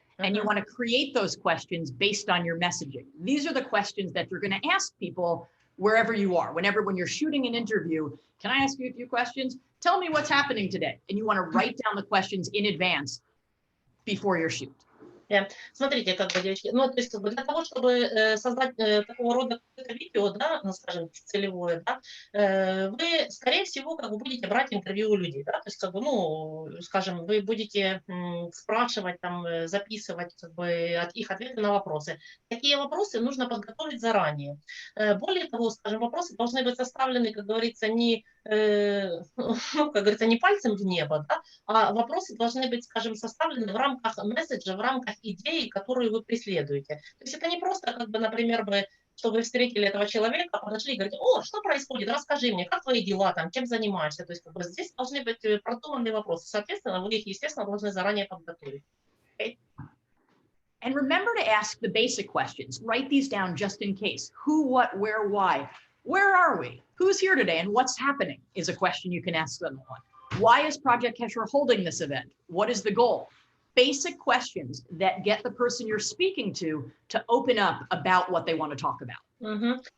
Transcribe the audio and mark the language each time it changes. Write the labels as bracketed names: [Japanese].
[English] And you want to create those questions based on your messaging. These are the questions that you're going to ask people wherever you are. When you're shooting an interview, can I ask you a few questions? Tell me what's happening today. And you want to write down the questions in advance before your shoot. [Russian] Смотрите, девочки, то есть для того, чтобы создать такого рода видео, да, скажем, целевое, да, вы, скорее всего, будете брать интервью у людей, да, то есть, скажем, вы будете спрашивать, записывать, их ответы на вопросы. Такие вопросы нужно подготовить заранее. Более того, скажем, вопросы должны быть составлены, как говорится, не пальцем в небо, да, а вопросы должны быть, скажем, составлены в рамках месседжа, в рамках идеи, которую вы преследуете. То есть это не просто, например, что вы встретили этого человека, подошли и говорите: о, что происходит, расскажи мне, как твои дела, чем занимаешься. То есть здесь должны быть продуманные вопросы. Соответственно, вы их, естественно, должны заранее подготовить. [English] Okay? And remember to ask the basic questions. Write these down just in case. Who, what, where, why. Where are we? Who's here today and what's happening is a question you can ask them. Why is Project Kesher holding this event? What is the goal? Basic questions that get the person you're speaking to open up about what they want to talk about.